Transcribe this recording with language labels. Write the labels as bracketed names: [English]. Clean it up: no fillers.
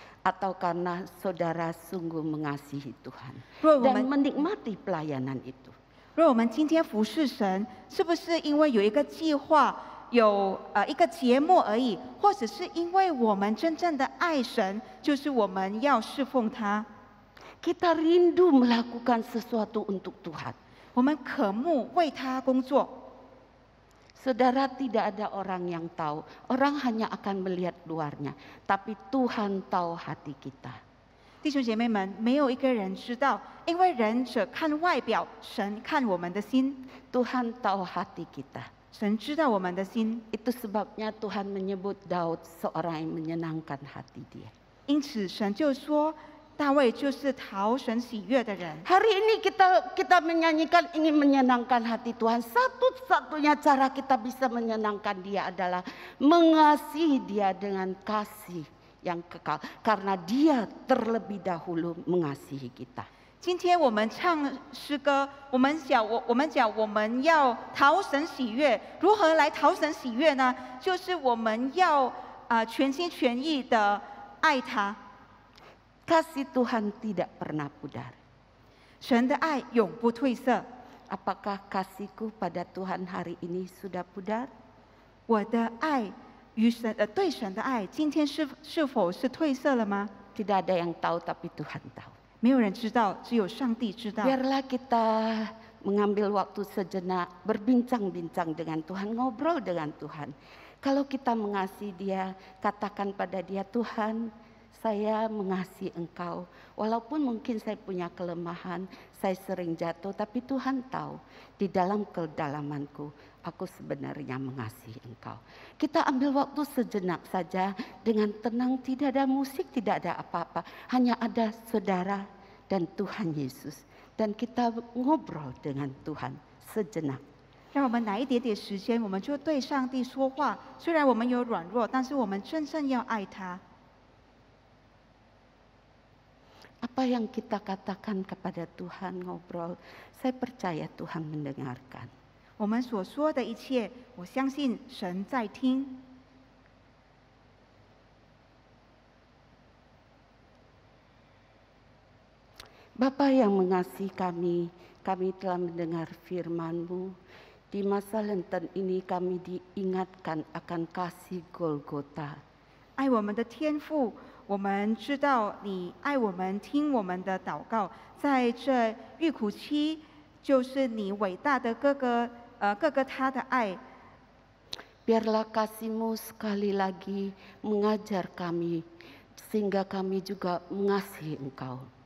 [Indonesian] Atau karena saudara sungguh mengasihi Tuhan dan menikmati pelayanan itu? [Chinese] 若我们今天服侍神，是不是因为有一个计划？有一个节目而已，或者是因为我们真正的爱神，就是我们要侍奉他。 [Indonesian] Kita rindu melakukan sesuatu untuk Tuhan. [Chinese] 我们渴慕为他工作。 [Indonesian] Saudara, tidak ada orang yang tahu. Orang hanya akan melihat luarnya, tapi Tuhan tahu hati kita. [Chinese] 弟兄姐妹们，没有一个人知道，因为人只看外表，神看我们的心。 [Indonesian] Tuhan tahu hati kita. [Chinese] 神知道我们的心， [Indonesian] Itu sebabnya Tuhan menyebut Daud seorang yang menyenangkan hati dia. [Chinese] 因此神就说，大卫就是讨神喜悦的人。 [Indonesian] Hari ini kita menyanyikan ingin menyenangkan hati Tuhan. Satu-satunya cara kita bisa menyenangkan Dia adalah mengasihi Dia dengan kasih yang kekal. Karena Dia terlebih dahulu mengasihi kita. [Chinese] 今天我们唱诗歌，我们讲我们要讨神喜悦，如何来讨神喜悦呢？就是我们要全心全意的爱他。 [Indonesian] Kasih Tuhan tidak pernah pudar. [Chinese] 神的爱永不褪色。 [Indonesian] Apakah kasihku pada Tuhan hari ini sudah pudar? [Chinese] 我的爱与对神的爱，今天是否是褪色了吗？ [Indonesian] Tidak ada yang tahu tapi Tuhan tahu. [Chinese] 没有人知道，只有上帝知道。 [Indonesian] Biarlah kita mengambil waktu sejenak, berbincang-bincang dengan Tuhan, ngobrol dengan Tuhan. Kalau kita mengasihi Dia, katakan pada Dia, Tuhan, saya mengasihi Engkau. Walaupun mungkin saya punya kelemahan, saya sering jatuh, tapi Tuhan tahu di dalam kedalamanku, aku sebenarnya mengasihi Engkau. Kita ambil waktu sejenak saja dengan tenang, tidak ada musik, tidak ada apa-apa. Hanya ada saudara dan Tuhan Yesus. Dan kita ngobrol dengan Tuhan sejenak. [Chinese] 让我们拿一点点时间，我们就对上帝说话。虽然我们有软弱，但是我们真正要爱他。 [Indonesian] Apa yang kita katakan kepada Tuhan, ngobrol, saya percaya Tuhan mendengarkan. [Chinese] 我们所说的一切，我相信神在听。 [Indonesian] Bapa yang mengasihi kami, kami telah mendengar firman-Mu. Di masa Lenten ini kami diingatkan akan kasih Golgota. [Chinese] 爱我们的天父，我们知道你爱我们，听我们的祷告。在这遇苦期，就是你伟大的哥哥他的爱。 [Indonesian] Biarlah kasih-Mu sekali lagi mengajar kami, sehingga kami juga mengasihi Engkau.